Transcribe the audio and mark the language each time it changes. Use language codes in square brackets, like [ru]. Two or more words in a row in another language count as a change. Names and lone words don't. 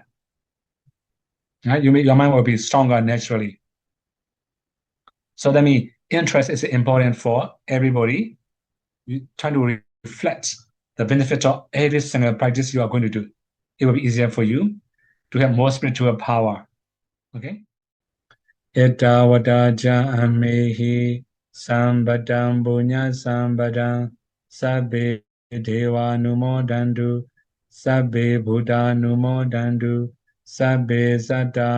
[en] Right? Your mind will be stronger naturally. So that means interest is important for everybody. You try to reflect the benefit of every single practice you are going to do. It will be easier for you to have more spiritual power. Okay? [pi] Etawadaja amehi sambadam bunya sambadam sabbe deva numodandu sabbe buddha numodandu sabbe satta